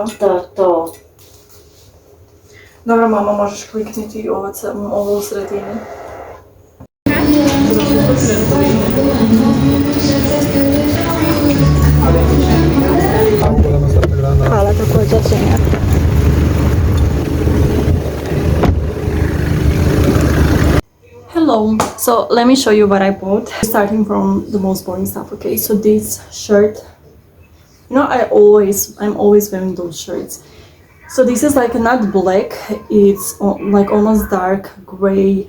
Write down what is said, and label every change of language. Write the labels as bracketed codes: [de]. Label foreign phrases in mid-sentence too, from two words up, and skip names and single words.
[hr] Da, to. Dobro mama, možeš klikniti ovo u sredini. Hvala također ženja. [en] Hello, so let me show you what I bought. Starting from the most boring stuff, okay? So this shirt, you know, I'm always wearing those shirts. So this is like not black, it's like almost dark gray.